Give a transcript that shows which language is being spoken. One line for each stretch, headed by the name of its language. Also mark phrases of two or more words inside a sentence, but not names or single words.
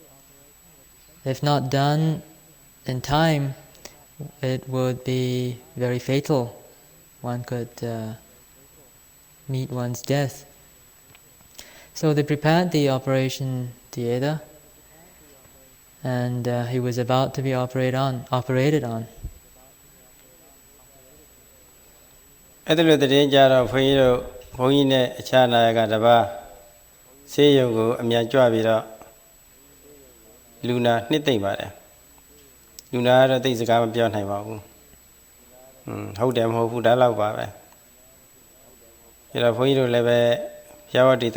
English: If not done in time it would be very fatal. One could meet one's death. So they prepared the operation theatre, and he was about to be operated on.
Burmese: အဲ့ဒါလိုတည်းကြတော့ဘုန်းကြီးနဲ့အခြားနာယကတစ်ပါးဆေးရုံကိုအမြန်ကြွပြီးတော့လူနာနှစ်သိမ့်ပါတယ်လူနာကတော့သိစကားမပြောနိုင်ပါဘူးဟုတ်တယ်မဟုတ်ဘူးဒါလောက်ပါပဲအဲ့တော့ဘုန်းကြီးတို့လည်းပဲဘုရားဝတ္တိတ